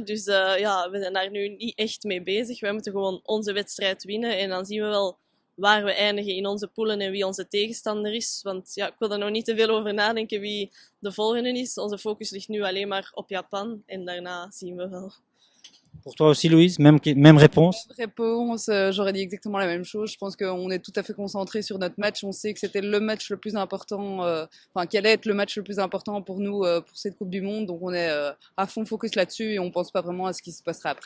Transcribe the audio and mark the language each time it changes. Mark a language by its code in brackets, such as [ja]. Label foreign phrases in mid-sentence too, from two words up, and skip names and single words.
[nl] Dus we zijn daar nu niet echt mee bezig. Wij moeten gewoon onze wedstrijd winnen. En dan zien we wel waar we eindigen in onze poelen en wie onze tegenstander is. Want ik wil er nog niet te veel over nadenken wie de volgende is. Onze focus ligt nu alleen maar op Japan. En daarna zien we wel. [fr] Pour toi aussi, Louise, même réponse? J'aurais dit exactement la même chose. Je pense qu'on est tout à fait concentré sur notre match. On sait que c'était le match le plus important, qu'elle allait être le match le plus important pour nous pour cette Coupe du Monde. Donc on est à fond focus là-dessus et on pense pas vraiment à ce qui se passera après.